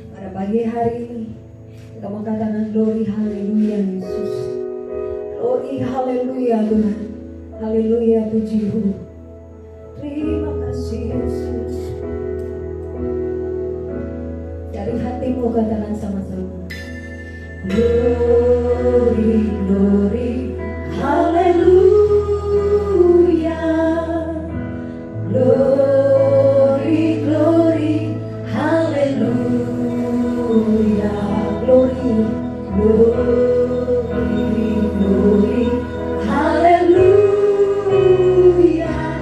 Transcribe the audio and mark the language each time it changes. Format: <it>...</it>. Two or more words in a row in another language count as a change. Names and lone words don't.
<id>pagi hari ini kita mengatakan</id> <en>glory haleluya</en> <id>Yesus.</id> <en>Glory haleluya</en> <id>Tuhan. Haleluya puji-Mu. Terima kasih Yesus. Dari hatimu katakan sama-sama.</id> <en>Glory, glory, haleluya. Glory, glory, haleluya. Glory, glory, glory, haleluya.</en>